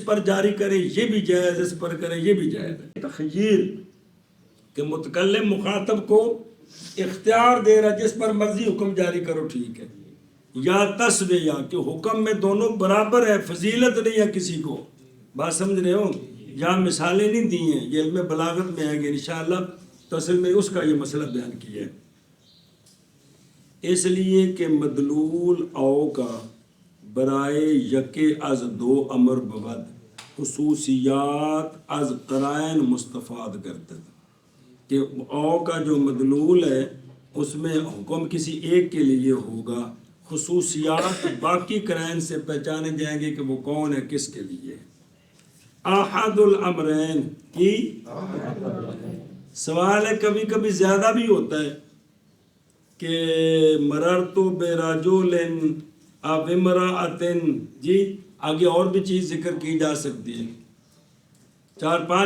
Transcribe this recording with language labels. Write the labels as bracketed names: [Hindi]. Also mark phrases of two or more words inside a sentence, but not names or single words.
[Urdu] پر جاری کرے یہ بھی جائز اس پر کرے یہ بھی جائز ہے تخییر کہ متکلم مخاطب کو اختیار دے رہا جس پر مرضی حکم جاری کرو ٹھیک ہے یا تسویہ کہ حکم میں دونوں برابر ہے فضیلت نہیں ہے کسی کو بات سمجھ رہے ہو یہاں مثالیں نہیں دی ہیں یہ علم بلاغت میں آئیں گے انشاءاللہ تو اصل میں اس کا یہ مسئلہ بیان کیا ہے اس لیے کہ مدلول او کا [Persian] برائے یکے از دو امر بود خصوصیات از قرائن مستفاد [Urdu] کرتا کہ او کا جو مدلول ہے اس میں حکم کسی ایک کے لیے ہوگا خصوصیات باقی قرائن سے پہچانے جائیں گے کہ وہ کون ہے کس کے لیے [Arabic] احد الامرین [Urdu] کی سوال ہے کبھی کبھی زیادہ بھی ہوتا ہے کہ [Arabic] مررت برجل [Urdu] اب امرأتن جی آگے اور بھی چیز ذکر کی جا سکتی ہے 4-5